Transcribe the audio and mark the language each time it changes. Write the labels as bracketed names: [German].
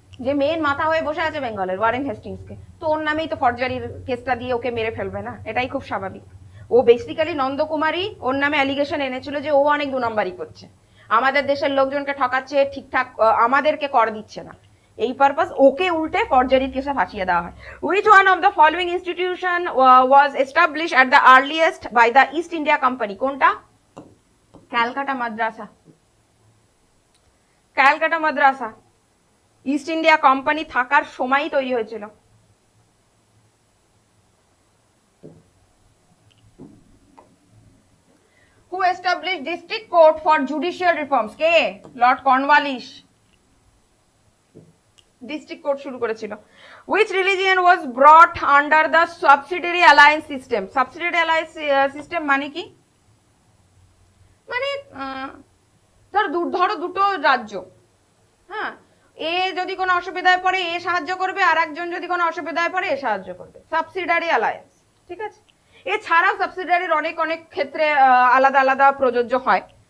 [Bangla] যে মেন মাথা হয়ে বসে আছে বেঙ্গলের, ওয়ারেন হেস্টিংসকে। তো ওর নামেই তো ফরজারির কেসটা দিয়ে ওকে মেরে ফেলবে না, এটাই খুব স্বাভাবিক। ও বেসিক্যালি নন্দকুমারই ওর নামে অ্যালিগেশন এনেছিল যে ও অনেক 2 নম্বরই করছে, আমাদের দেশের লোকজনকে ঠকাচ্ছে, ঠিকঠাক আমাদেরকে কর দিচ্ছে না। এই পারপাস ওকে উল্টে ফরজারির কেসে ফাঁসিয়ে দেওয়া হয়। [English] Which one of the following institution was established at the earliest by the East India Company? [Bangla] কোনটা? ক্যালকাটা মাদ্রাসা। ক্যালকাটা মাদ্রাসা ইস্ট ইন্ডিয়া কোম্পানি থাকার সময়ই তৈরি হয়েছিল। [English] Who established district court for judicial reforms? [Bangla] K? Lord Cornwallis district court শুরু করেছিল। [English] Which religion was brought under the subsidiary alliance system? Subsidiary alliance system [Bangla] মানে কি? মানে ধরো দুটো রাজ্য, হ্যাঁ, এ যদি কোনো অসুবিধায় পড়ে এ সাহায্য করবে, আর একজন যদি কোনো অসুবিধায় পড়ে এ সাহায্য করবে। সাবসিডিয়ারি অ্যালায়েন্স, ঠিক আছে। এছাড়াও সাবসিডিয়ারির অনেক অনেক ক্ষেত্রে আলাদা আলাদা প্রযোজ্য হয়।